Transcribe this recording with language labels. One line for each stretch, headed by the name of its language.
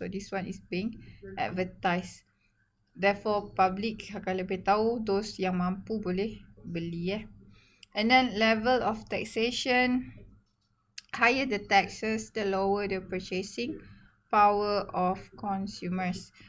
English: So this one is being advertised. Therefore public
Malay: akan lebih tahu,
English: those
Malay: yang mampu boleh beli.
English: And then level of taxation, higher the taxes, the lower the purchasing power of consumers.